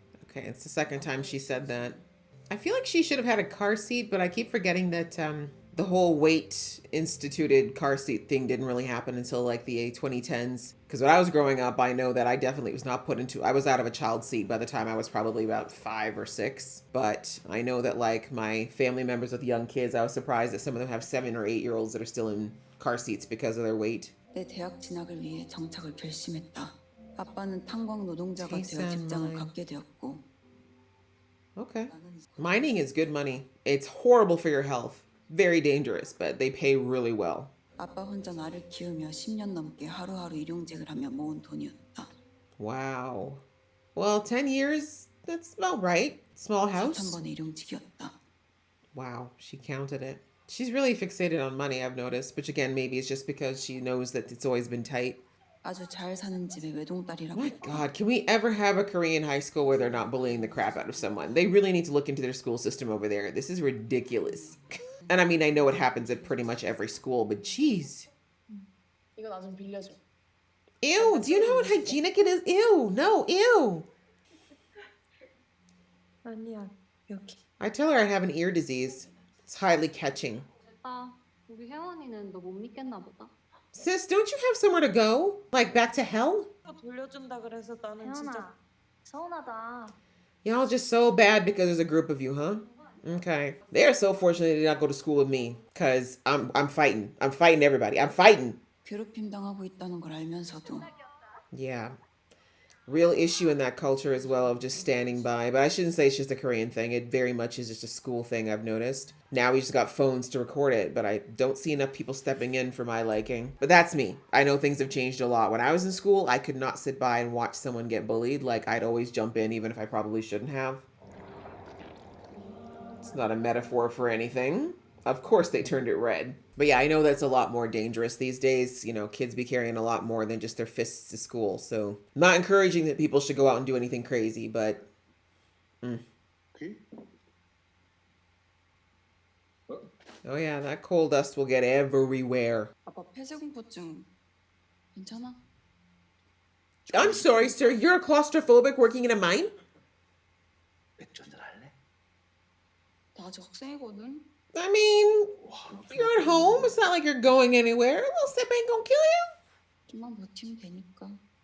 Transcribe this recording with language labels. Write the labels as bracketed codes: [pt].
[en] Okay, it's the second time she said that. I feel like she should have had a car seat, but I keep forgetting that the whole weight instituted car seat thing didn't really happen until like the 2010s. Because when I was growing up, I know that I definitely was not put into, I was out of a child seat by the time I was probably about 5 or 6. But I know that like my family members with young kids, I was surprised that some of them have 7 or 8-year-olds that are still in car seats because of their weight. [ko] 내 대학 진학을 위해 정착을 결심했다. 아빠는 탄광 노동자가 되어 직장을 갖게 되었고. [en] Okay. Mining is good money. It's horrible for your health. Very dangerous, but they pay really well. [ko] 아빠 혼자 나를 키우며 10년 넘게 하루하루 일용직을 하며 모은 돈이었다. [en] Wow. Well, 10 years, that's about right. Small house. [ko] 4,000번의 일용직이었다. [en] Wow, she counted it. She's really fixated on money, I've noticed, which again, maybe it's just because she knows that it's always been tight. [ko] 아주 잘 사는 집의 외동딸이라고. [en] My God, can we ever have a Korean high school where they're not bullying the crap out of someone? They really need to look into their school system over there. This is ridiculous. And I mean, I know it happens at pretty much every school, but geez. [ko] 이거 나 좀 빌려줘. [en] Ew, do you know how hygienic it is? Ew, no, ew. [ko] 아니야, 여기. [en] I tell her I have an ear disease. It's highly catching. [ko] 아, 우리 혜원이는 너 못 믿겠나 보다. [en] Sis, don't you have somewhere to go? Like back to hell? [ko] 돌려준다 그래서 나는 진짜 혜원아, 서운하다. [en] Y'all just so bad because there's a group of you, huh? Okay. They are so fortunate they did not go to school with me. Cause I'm fighting. I'm fighting everybody. I'm fighting. [ko] 괴롭힘 당하고 있다는 걸 알면서도 [en] Yeah. Real issue in that culture as well of just standing by. But I shouldn't say it's just a Korean thing. It very much is just a school thing, I've noticed. Now we just got phones to record it, but I don't see enough people stepping in for my liking. But that's me. I know things have changed a lot. When I was in school, I could not sit by and watch someone get bullied. Like, I'd always jump in even if I probably shouldn't have. It's not a metaphor for anything. Of course they turned it red. But yeah, I know that's a lot more dangerous these days. You know, kids be carrying a lot more than just their fists to school. So, not encouraging that people should go out and do anything crazy, but... Oh yeah, that coal dust will get everywhere. [ko] 아빠 폐쇄공포증 괜찮아? [en] I'm sorry, sir. You're a claustrophobic working in a mine? [ko] 맥주 한잔 할래? 나 아직 학생이거든. [en] I mean, you're at home. It's not like you're going anywhere. A little sip ain't gonna kill [ko] 좀만 버티면 되니까.